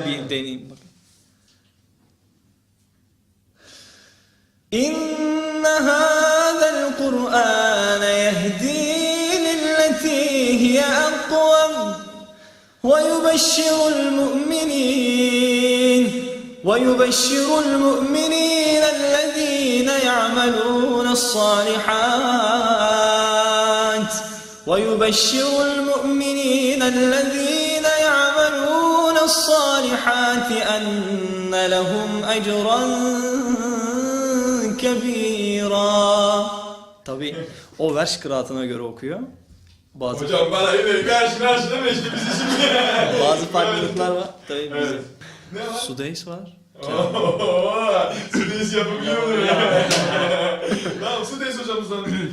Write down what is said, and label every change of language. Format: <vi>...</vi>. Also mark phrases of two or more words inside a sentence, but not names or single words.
<tr>Bir deneyeyim bak.</tr> <ar>إن هذا القرآن يهدي للتي هي أقوم ويبشر المؤمنين الذين يعملون الصالحات ويبشر المؤمنين الذين يعملون الصالحات أن لهم أجرا كبيرا.</ar> <tr>Tabi o vers kıraatına göre okuyor. Bazı Hocam bana yine karşı deme işte biz şimdi. bazı farklılıklar var. Tabii Evet. bizim Ne var? Sudeys var. Ooo, Sudeys yapabiliyor ya. Tamam Sudeys hocamızdan değil.</tr>